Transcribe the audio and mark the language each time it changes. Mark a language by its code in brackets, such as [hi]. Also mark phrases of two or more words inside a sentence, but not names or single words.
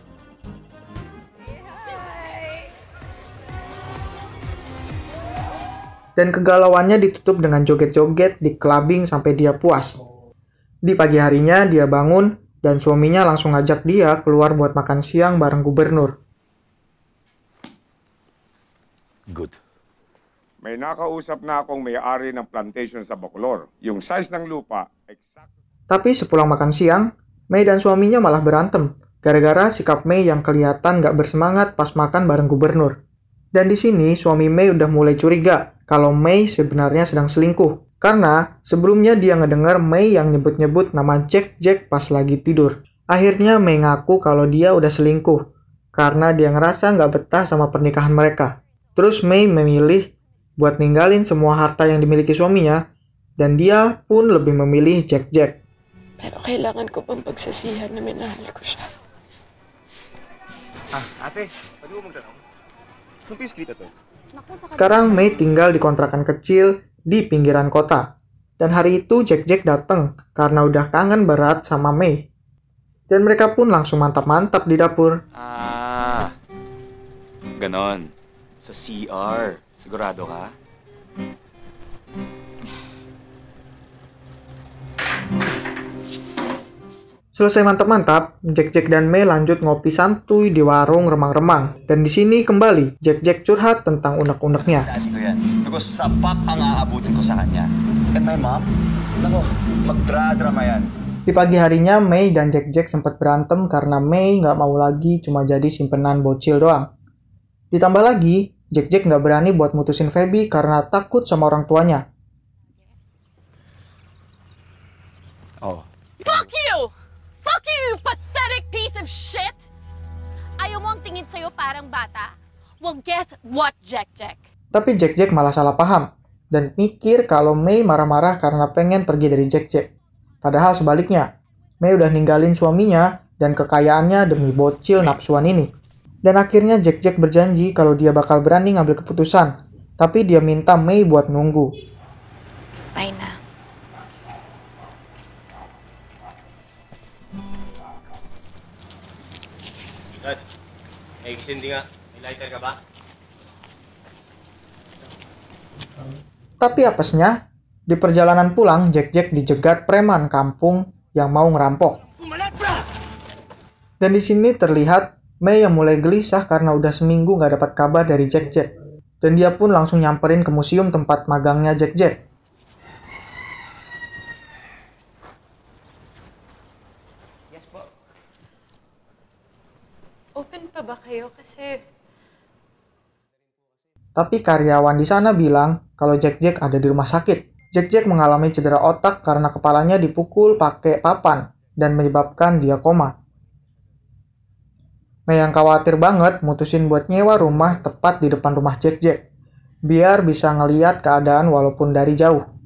[id] Dan kegalauannya ditutup dengan joget-joget di clubbing sampai dia puas. Di pagi harinya dia bangun dan suaminya langsung ngajak dia keluar buat makan siang bareng gubernur. [en] Good. [tl] May nakausap na akong may-ari ng plantation sa Bacolor. Yung size ng lupa, exact. [id] Tapi sepulang makan siang, Mei dan suaminya malah berantem gara-gara sikap Mei yang kelihatan gak bersemangat pas makan bareng gubernur. Dan di sini suami Mei udah mulai curiga kalau Mei sebenarnya sedang selingkuh. Karena sebelumnya dia ngedengar Mei yang nyebut-nyebut nama Jack pas lagi tidur. Akhirnya Mei ngaku kalau dia udah selingkuh karena dia ngerasa gak betah sama pernikahan mereka. Terus Mei memilih buat ninggalin semua harta yang dimiliki suaminya dan dia pun lebih memilih Jack. [tl] Pero kailangan ko bang pagsasihan na minahal ko siya? Ate, pwede mo magtanong? Saan po yung street ito? [id] Sekarang Mei tinggal di kontrakan kecil di pinggiran kota. Dan hari itu Jack datang karena udah kangen berat sama Mei. Dan mereka pun langsung mantap-mantap di dapur. [tl] Ganon. Sa CR. Sigurado ka? [id] Selesai mantap-mantap, Jack dan Mei lanjut ngopi santuy di warung remang-remang. Dan di sini kembali, Jack curhat tentang unek-uneknya. [tl] Daddy ko yan. Naku, sapat ang aabutin ko sa kanya. [en] And my mom? [tl] Naku, magdra-drama yan. [id] Di pagi harinya, Mei dan Jack sempat berantem karena Mei nggak mau lagi cuma jadi simpenan bocil doang. Ditambah lagi, Jack nggak berani buat mutusin Feby karena takut sama orang tuanya. Oh. [en] Fuck you! Fuck you, pathetic piece of shit! [tl] Ayaw mo ang tingin sa'yo parang bata? [en] Well, guess what, Jack? [id] Tapi Jack malah salah paham dan mikir kalau Mei marah-marah karena pengen pergi dari Jack. Padahal sebaliknya, Mei udah ninggalin suaminya dan kekayaannya demi bocil nafsuan ini. Dan akhirnya Jack berjanji kalau dia bakal berani ngambil keputusan. Tapi dia minta Mei buat nunggu. [tl] Bye na. Dad, may hindi nga. May lighter ka ba? [id] Tapi apesnya, di perjalanan pulang Jack dijegat preman kampung yang mau ngerampok. Dan di sini terlihat Mei yang mulai gelisah karena udah seminggu nggak dapat kabar dari Jack. Dan dia pun langsung nyamperin ke museum tempat magangnya Jack. [tl] Yes po. Open pa ba kayo? Kasi [id] Tapi karyawan di sana bilang kalau Jack ada di rumah sakit. Jack mengalami cedera otak karena kepalanya dipukul pakai papan dan menyebabkan dia koma. Mei yang khawatir banget mutusin buat nyewa rumah tepat di depan rumah Jack biar bisa ngeliat keadaan walaupun dari jauh.